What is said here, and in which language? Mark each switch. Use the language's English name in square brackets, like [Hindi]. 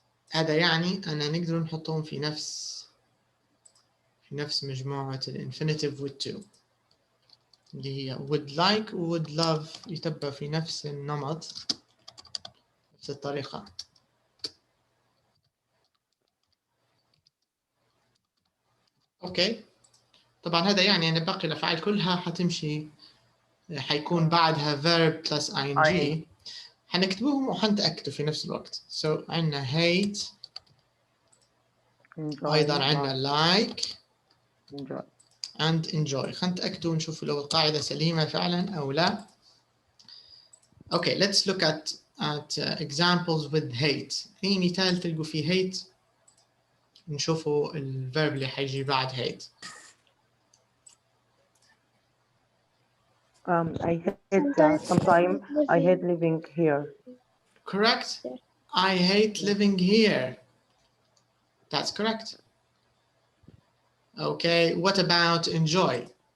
[Arabic] هذا يعني أنا نقدر نحطهم في نفس مجموعة الانفينيتيف with to اللي هي would like و would love يتبع في نفس النمط نفس الطريقة. أوكي طبعا هذا يعني أن باقي الأفعال كلها حتمشي حيكون بعدها verb plus ing حنكتبهم وحنتأكدوا في نفس الوقت. So عندنا hate أيضا عندنا like and enjoy. خلينا نتأكدوا ونشوف لو القاعدة سليمة فعلا أو لا. [English] Okay, let's look at at examples with hate. [Arabic] أي مثال تلقوا فيه hate نشوفوا الverb اللي حيجي بعد hate. [English] I hate sometimes I hate living here. Correct. I hate living here. That's correct. Okay, what about enjoy?